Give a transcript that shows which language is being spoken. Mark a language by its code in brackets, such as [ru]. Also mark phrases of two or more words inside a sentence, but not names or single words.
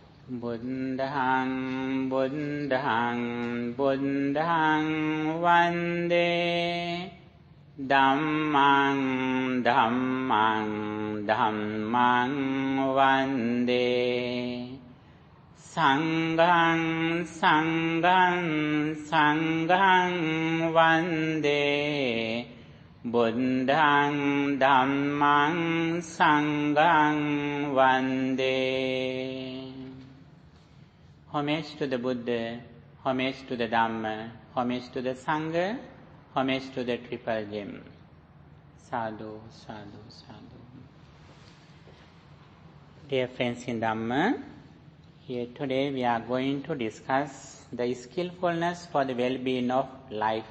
[pi] Buddhaṃ Buddhaṃ Buddhaṃ Vande Dhammang Dhammang Dhammang Vande Sanghang Sanghang Sanghang Vande Buddhaṃ Dhammang Sanghang Vande. [en] Homage to the Buddha, homage to the Dhamma, homage to the Sangha, homage to the Triple Gem. [pi] Sadhu, sadhu, sadhu. [en] Dear friends in Dhamma, here today we are going to discuss the skillfulness for the well-being of life.